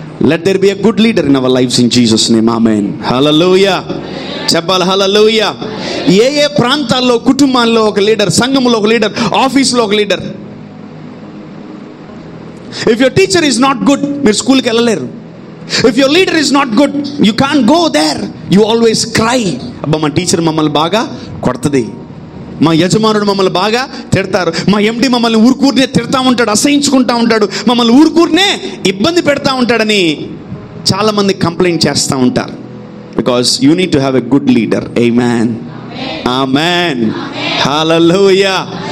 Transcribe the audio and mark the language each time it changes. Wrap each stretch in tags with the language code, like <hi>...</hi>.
<en>Let there be a good leader in our lifes in Jesus name. Amen. Hallelujah. చెప్పాలి hallelujah.</en> <te>ఏ ఏ ప్రాంతాల్లో, కుటుంబాల్లో ఒక లీడర్, సంఘంలో ఒక లీడర్, ఆఫీస్లో ఒక leader.</te> <en>if your teacher is not good,</en> <te>మీరు స్కూల్కి వెళ్ళలేరు.</te> <en>If your leader is not good, you can't go there. You always cry.</en> <te>అబ్బా మా టీచర్ మమ్మల్ని బాగా కొడుతుంది, మా యజమానుడు మమ్మల్ని బాగా తిడతారు, మా ఎండి మమ్మల్ని ఊరుకూరినే తిడతా ఉంటాడు, అసహించుకుంటా ఉంటాడు, మమ్మల్ని ఊరుకూరినే ఇబ్బంది పెడతా ఉంటాడని చాలామంది కంప్లైంట్ చేస్తూ ఉంటారు.</te> <en>Because you need to have a good leader. Amen amen hallelujah.</en>